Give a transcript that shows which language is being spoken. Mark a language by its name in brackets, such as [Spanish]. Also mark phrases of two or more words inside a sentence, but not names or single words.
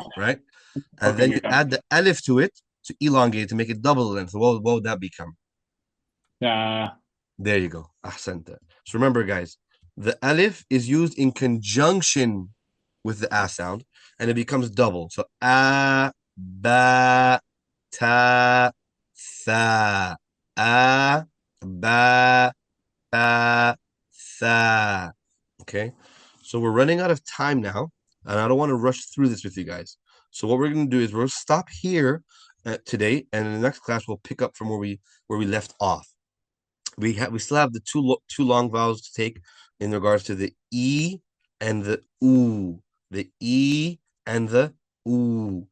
[English] Right. And Okay. then you Yeah. add the alif to it to elongate to make it double the length. So what would that become? There you go. Ahsanta. So remember, guys, the alif is used in conjunction with the a sound, and it becomes double. So a, ba, ta, tha. A, ba, ta, tha. Okay. So we're running out of time now, and I don't want to rush through this with you guys. So what we're going to do is we'll stop here today, and in the next class we'll pick up from where we left off. We still have the two long vowels to take in regards to the e and the oo, the e and the oo.